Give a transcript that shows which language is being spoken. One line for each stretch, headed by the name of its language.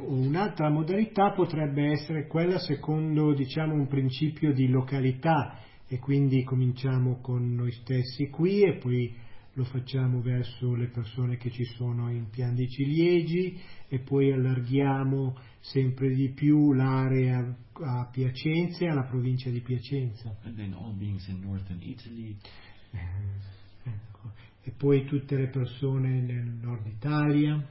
Italian: Un'altra modalità potrebbe essere quella secondo un principio di località, e quindi cominciamo con noi stessi qui e poi lo facciamo verso le persone che ci sono in Pian di Ciliegi e poi allarghiamo sempre di più l'area a Piacenza, alla provincia di Piacenza.
English: And then all beings in northern Italy.
Italian: E poi tutte le persone nel nord Italia.